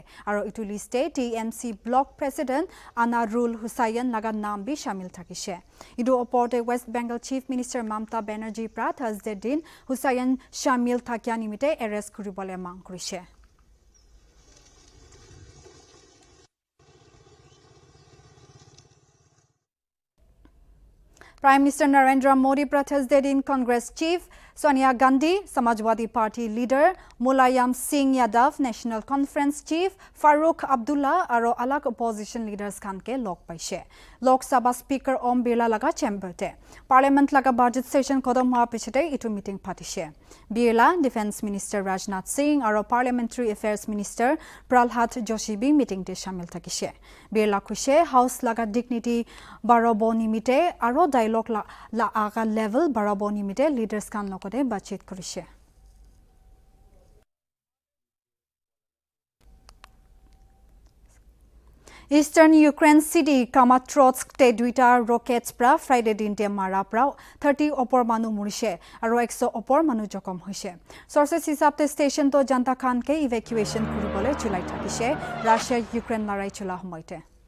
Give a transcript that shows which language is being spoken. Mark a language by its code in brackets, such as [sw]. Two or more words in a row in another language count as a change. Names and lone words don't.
[nag] Aro itu list te TMC [en] block president [nag] Anarul Hussain laga naam bi shamil thakise. Idu opor te West Bengal [en] Chief Minister [nag] Mamta Banerjee pra Thursday din Hussain shamil thakya nimite arrest kuribole mang kurise. [en] Prime Minister [nag] Narendra Modi pra Thursday din Congress Chief Sonia Gandhi, Samajwadi Party leader Mulayam Singh Yadav, National Conference Chief Farooq Abdullah aro alak [en] opposition leaders [nag] khan ke lok paise. Lok Sabha Speaker Om Birla laga chamber te. Parliament laga [en] budget session [nag] khodam hua pichete itu meeting patishe. Birla, [en] Defence Minister [nag] Rajnath Singh aro [en] Parliamentary Affairs Minister [nag] Pralhat Joshi bi meeting te shamil thakise. Birla kushe House laga dignity barabo nimite aro dialogue la aga level barabo nimite leaders khan lokode bachit kurise. Eastern Ukraine city Kramatorsk te duita rockets pra Friday din te mara pra 30 opor manu murise aro 100 opor manu jokom hoise. Sources hisab te station to Janta Khan ke evacuation kuribole chulai thakise Russia Ukraine larai chula homoite.